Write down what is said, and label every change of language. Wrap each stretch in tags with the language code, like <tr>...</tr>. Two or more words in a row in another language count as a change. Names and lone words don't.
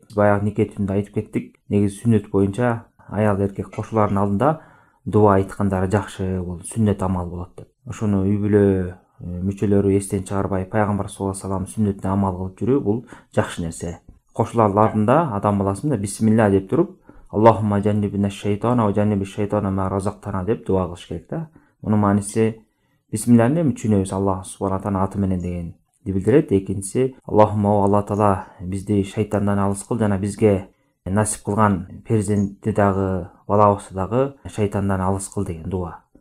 <ky>Баягы нике түнүндө айтып кеттик. Негизи сүннөт боюнча аял эркек кошулардын алдында дуа айткандары жакшы, бул сүннөт амал болот деп. Ошону үй бүлө мүчөлөрү эстен чыгарбай, пайгамбар</ky> <ar>صلى الله عليه وسلم</ar> <ky>сүннөтүнө амал кылып жүрүү бул жакшы нерсе. Кошулардын алдында адам баласы бисмилла деп туруп,</ky> <ar>اللهم جنبنا الشيطان وجنب الشيطان ما رزقتنا</ar> <ky>деп дуа кылыш керек да. Мунун мааниси бисмилланы эми түшүнөбүз,</ky> <ar>الله سبحانه تعالى</ar> <ky>аты менен дегенди билдирет. Экинчиси</ky> <ar>اللهم الله تعالى</ar> <ky>бизди шайтандан алыс кыл, жана бизге насип кылган перзентти дагы, балабызды дагы шайтандан алыс кыл деген дуа.</ky>